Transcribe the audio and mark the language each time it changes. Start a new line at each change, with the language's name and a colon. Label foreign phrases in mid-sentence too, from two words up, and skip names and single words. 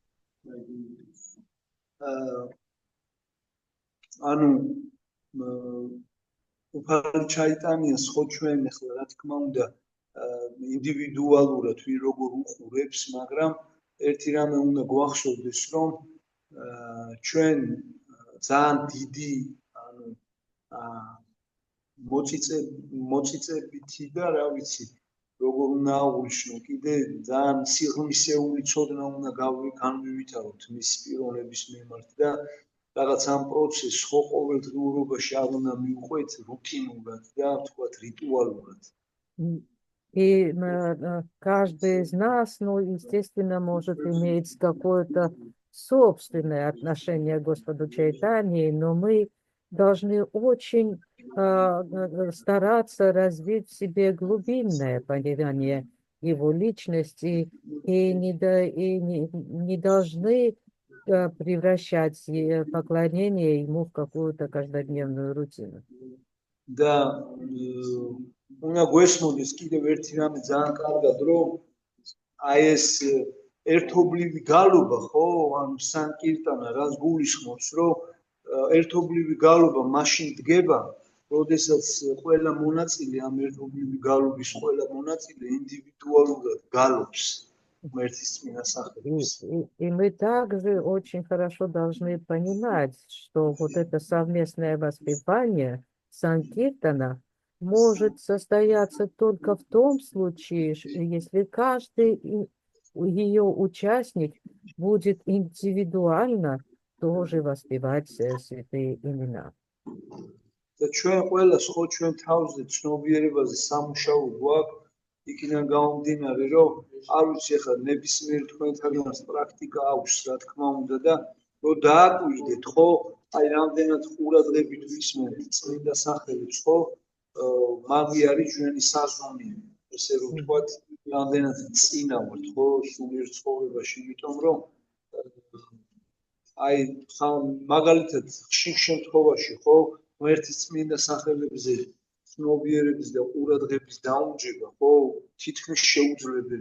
Georgian: უფალი ჩაიტანიას ხო ჩვენ ახლა რა თქმა უნდა ინდივიდუალურად ვინ როგორ უყურებს, მაგრამ ერთი რამე უნდა გვახსოვდეს, რომ ჩვენ ძალიან დიდი მოწიწებითი და რა ვიცი როგორ უნდა აღვნიშნო, კიდე ძალიან სიღრმისეული ცოდნა უნდა განვივითაროთ მის პიროვნების მიმართ და რაღაც ამ პროცესს ხო ყოველდღიურობაში არ უნდა მივყვეთ რუტინულად და თქვათ რიტუალურად.
Russian: И каждый из нас, ну, естественно, может иметь какое-то собственное отношение к Господу Чайтаньи, но мы должны очень стараться развить в себе глубинное понимание его личности и не должны превращать поклонение ему в какую-то каждодневную рутину. Да,
Georgian: უნდა გვესმოდეს კიდევ ერთი რამე ძალიან კარგად, რომ აი ეს ერთობლივი გალობა, ხო, ანუ სანკირტანა რას გულისხმობს, რომ ერთობლივი გალობა მაშინ დგება, როდესაც ყველა მონაწილე ამ ერთობლივი გალობის ყველა მონაწილე ინდივიდუალურად გალობს ღმერთის წმინდა სახელებს.
Russian: И мы также очень хорошо должны понимать, что вот это совместное воспевание санкиртана может состояться только в том случае, если каждый ее участник будет индивидуально тоже воспевать святые имена.
Georgian: და ჩვენ ყველას ხო ჩვენ თავზე ცნობიერებაზე სამუშაო გვაქვს იქიდან გამომდინარე რომ არ ვიცი ახლა ნებისმიერ თქვენთანაც პრაქტიკა აქვს რა თქმა უნდა და რომ დააკვირდეთ ხო აი რამდენად ყურადღებით ვისმენთ წმინდა სახელებს ხო მაგი არის ჩვენი საზონი ესე რომ ვთქვათ რამდენად წინა ვართ ხო სულიერ ცხოვრებაში იმიტომ რომ აი მაგალითად ხშირ შემთხვევაში ხო ღმერთის წმინდა სახელებზე ცნობიერების და ყურადღების დაუნჯება ხო თითქმის შეუძლებელი.